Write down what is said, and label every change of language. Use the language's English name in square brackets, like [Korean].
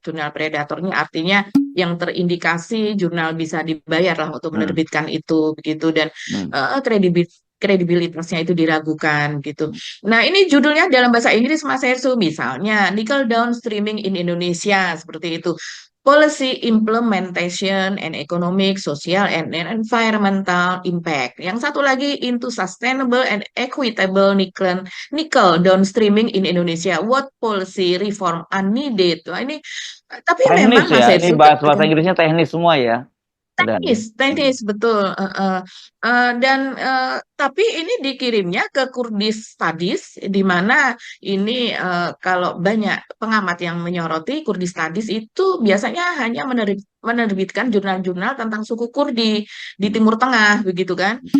[Indonesian] Jurnal predatornya artinya yang terindikasi jurnal bisa dibayar lah untuk Hmm. menerbitkan itu begitu dan Hmm. kredibilitasnya itu diragukan gitu. Nah, ini judulnya dalam bahasa Inggris Mas Hersu, misalnya [English] Nickel Downstreaming in Indonesia, [Indonesian] seperti itu. [English] Policy Implementation and Economic, Social, and Environmental Impact. [Indonesian] Yang satu lagi [English] into Sustainable and Equitable Nickel Downstreaming in Indonesia. What policy reform are needed? [Indonesian] Wah, ini tapi Teknis memang Mas ya, ini Hersu bahasa Inggrisnya teknis semua ya. Dan teknis, teknis betul. Dan tapi ini dikirimnya ke Kurdis Studies, di mana ini kalau banyak pengamat yang menyoroti Kurdis Studies itu biasanya hanya menerbitkan jurnal-jurnal tentang suku Kurdi di Timur Tengah, begitu kan?